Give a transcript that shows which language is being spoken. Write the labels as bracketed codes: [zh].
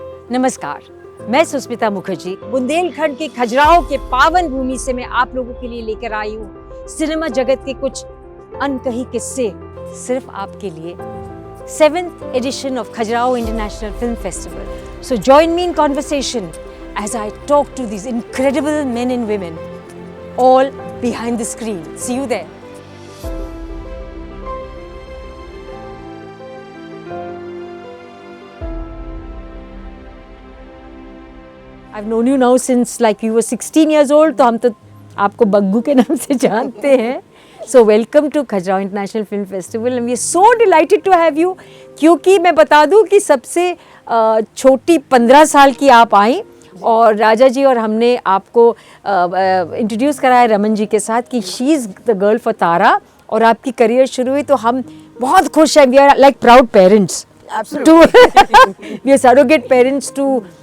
[hi] नमस्कार, मैं सुस्मिता मुखर्जी बुंदेलखंड के खजुराहो के पावन भूमि से मैं आप लोगों के लिए लेकर आई हूँ सिनेमा जगत के कुछ अनकही किस्से सिर्फ आपके लिए। [en] 7th edition of Khajuraho International Film Festival. So join me in conversation as I talk to these incredible men and women all behind the screen. See you there. I've known you now since like you were 16 years old, [hi] तो हम तो आपको बग्गू के नाम से जानते हैं. [en] So welcome to Khajuraho International Film Festival and we are so delighted to have you. [hi] क्योंकि मैं बता दूं कि सबसे छोटी 15 साल की आप आई और राजा जी और हमने आपको इंट्रोड्यूस कराया रमन जी के साथ कि [en] she is the girl for Tara [hi] और आपकी करियर शुरू हुई तो हम बहुत खुश हैं. [en] we are like proud parents too [hi] we are surrogate parents to